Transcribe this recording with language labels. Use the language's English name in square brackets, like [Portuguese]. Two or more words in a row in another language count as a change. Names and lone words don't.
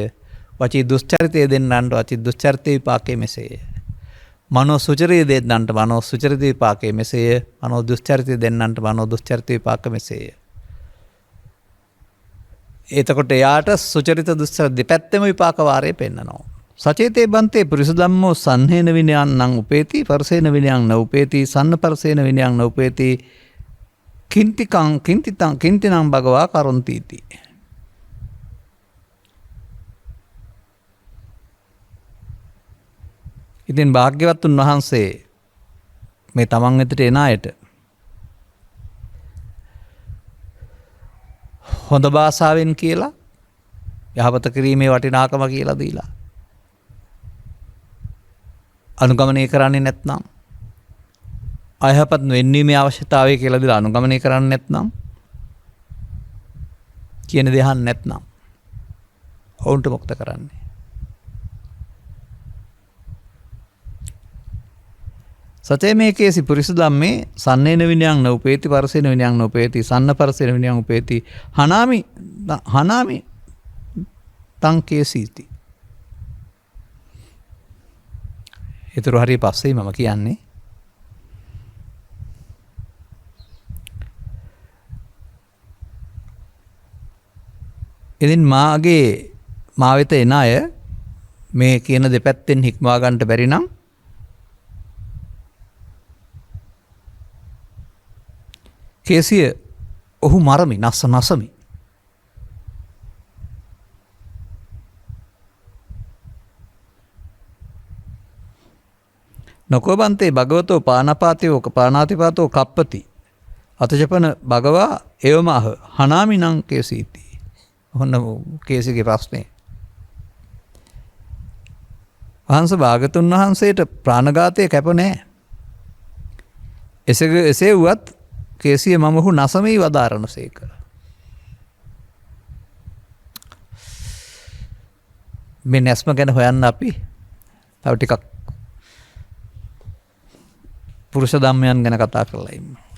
[Sinhala] වචී දුස්චරිතයේ දෙන්නන්ට වචී දුස්චරිතයේ විපාකයේ මෙසේය. මනෝ සුචරිතයේ දෙන්නන්ට මනෝ සුචරිතයේ විපාකයේ මෙසේය. මනෝ දුස්චරිතයේ දෙන්නන්ට මනෝ දුස්චරිතයේ විපාකයේ මෙසේය. එතකොට එයාට සුචරිත දුස්චරිත දෙපැත්තම විපාක වාරය පෙන්නනවා. [Pali] සචේතේ බන්තේ පුරිස ධම්මෝ සංහේන විනයං නං උපේති පරසේන විනයං න උපේති සන්න පරසේන විනයං න උපේති කින්තිනං භගවා කරොන්ති ඉති. [Sinhala] ඉතින් භාග්‍යවත් උන්වහන්සේ මේ තමන් වෙතට එන අයට හොඳ භාෂාවෙන් කියලා යහපත කිරීමේ වටිනාකම කියලා දීලා අනුගමනය කරන්නේ නැත්නම් අයහපත් වෙන්වීමේ අවශ්‍යතාවය කියලා දීලා අනුගමනය කරන්නේ නැත්නම් කියන දේ අහන්න නැත්නම් ඔවුන්ට මොකද කරන්නේ? [Pali] සතේ මේකේසි පුරිස ධම්මේ සන්නේන විනයං න උපේති පරසේන විනයං න උපේති සන්න පරසේන විනයං උපේති හනාමි තං කේසීති. [Sinhala] ඒතර හරිය පස්සේ මම කියන්නේ ඉතින් මා වෙත එන අය මේ කියන දෙපැත්තෙන් හික්මවා ගන්නට බැරි නම් කේසිය ඔහු මරමි නසමි. [Pali] නොකෝබන්තේ භගවතෝ පානපාතයෝ පානාතිපාතෝ කප්පති අතජපන භගවා එවමහ හනාමි නං කේසීති. [Sinhala] ඔන්න කේසිගේ ප්‍රශ්නේ. වහන්ස භාගතුන් වහන්සේට ප්‍රාණඝාතය කැප නෑ. එසේ වුවත් කේසිය මම ඔහු නසමී වදාරන සේක. මේ නැස්ම ගැන හොයන්න අපි තව ටිකක් පුරුෂ ධම්මයන් ගැන කතා කරලා ඉන්න.